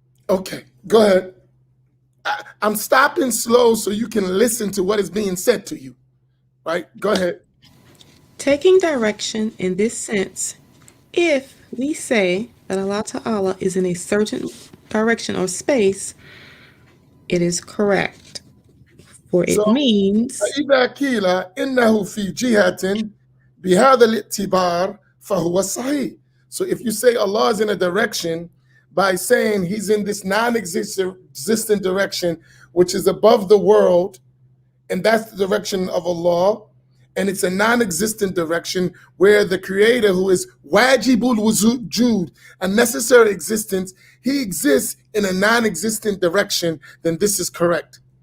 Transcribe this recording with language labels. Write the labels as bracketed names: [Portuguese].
[English] Okay, go ahead. I'm stopping slow so you can listen to what is being said to you. Right? Go ahead. Taking direction in this sense, if we say that Allah Ta'ala is in a certain direction or space, it is correct. For So it means, [Arabic] فإذا قيل إنه في جهة بهذا الاعتبار فهو صحيح. [English] So if you say Allah is in a direction by saying he's in this non-existent direction, which is above the world, and that's the direction of Allah, and it's a non-existent direction where the creator, who is wajibul wujud, a necessary existence, he exists in a non-existent direction, then this is correct.